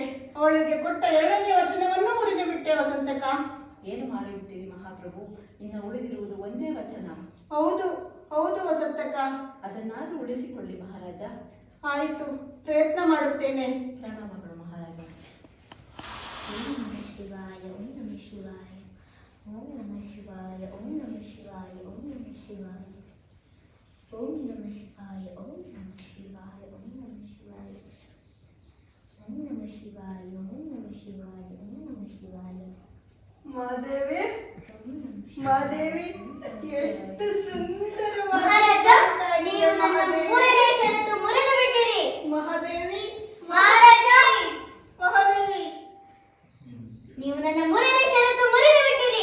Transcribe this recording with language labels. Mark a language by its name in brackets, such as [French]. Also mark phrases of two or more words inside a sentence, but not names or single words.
[Kannada] ಅವಳಿಗೆ ಕೊಟ್ಟ 2ನೇ ವಚನವನ್ನು ಮುರಿದು ಬಿಟ್ಟೆ ವಸಂತಕ. ಏನು ಮಾಡಿಬಿಟ್ಟಿರಿ ಮಹಾಪ್ರಭು? ಇನ್ನು ಉಳಿದಿರುವುದು ಒಂದೇ ವಚನ. ಹೌದು ಹೌದು ವಸಂತಕ. ಅದನ್ನಾದ್ರೂ ಉಳಿಸಿಕೊಳ್ಳಿ ಮಹಾರಾಜ. ಆಯಿತು, ಪ್ರಯತ್ನ ಮಾಡುತ್ತೇನೆ. ಪ್ರಣಾಮಗಳು ಮಹಾರಾಜ. [Sanskrit] ಓಂ ನಮಃ ಶಿವಾಯ, ಓಂ ನಮಃ ಶಿವಾಯ, ಓಂ ನಮಃ ಶಿವಾಯ, ಓಂ ನಮಃ ಶಿವಾಯ, ಓಂ ನಮಃ ಶಿವಾಯ, ಓಂ ನಮಃ ಶಿವಾಯ, ಓಂ ನಮಃ ಶಿವಾಯ, ಓಂ ನಮಃ ಶಿವಾಯ, ಓಂ ನಮಃ ಶಿವಾಯ, ಓಂ ನಮಃ ಶಿವಾಯ, ಓಂ ನಮಃ ಶಿವಾಯ. [Kannada] ಮಾದೇವಿ, ಮಾದೇವಿ, ಎಷ್ಟು ಸುಂದರವಾದ ಮಹಾರಾಜ, ನೀವು ನನ್ನ 3ನೇ ಷರತ್ತು ಮುರಿದು ಬಿಟ್ಟಿರಿ. ಮಹಾದೇವಿ, ಮಹಾರಾಜ, ಮಹಾದೇವಿ, ನೀವು ನನ್ನ 3ನೇ ಷರತ್ತು ಮುರಿದು ಬಿಟ್ಟಿರಿ.